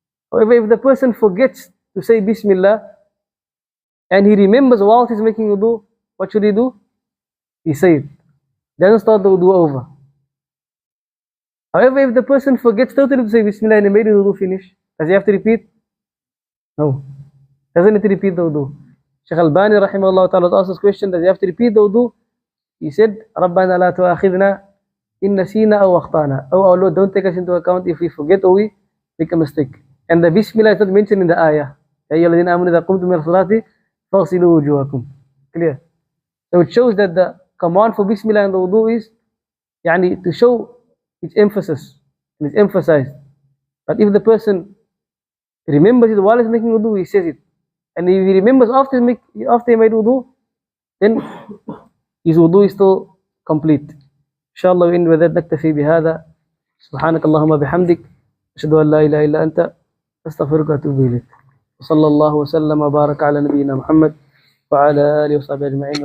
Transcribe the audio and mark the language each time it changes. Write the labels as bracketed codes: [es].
[en] However, if the person forgets to say Bismillah and he remembers while he's making wudu, what should he do? He say it. Doesn't start the wudu over. However, if the person forgets totally to say Bismillah and he made the wudu finish, does he have to repeat? No. Doesn't need to repeat the wudu. Shaykh Albani rahimahullah ta'ala asked this question, does he have to repeat the wudu? He said, [ar] رَبَّنَا لَا تُؤَاخِذْنَا إِن نَسِينَا أَوْ أَخْطَأْنَا. [en] Oh Allah, don't take us into account if we forget or we make a mistake. And the Bismillah is not mentioned in the ayah. [ar] يَا أَيُّهَا الَّذِينَ آمَنُوا إِذَا قُمْتُمْ إِلَى الصَّلَاةِ فَاغْسِلُوا وُجُوهَكُمْ. Clear? [en] So it shows that the command for Bismillah in the wudu is to show its emphasis, and it's emphasized. But if the person remembers it while he's making wudu, he says it. And if he remembers after he made wudu, then his wudu is still complete. Inshallah, in with that naktafi bihada. [ar] سبحانك اللهم بحمدك أشهد أن لا إله إلا أنت أستغفرك وأتوب إليك. وصلى الله وسلم وبارك على نبينا محمد وعلى آله وصحبه أجمعين.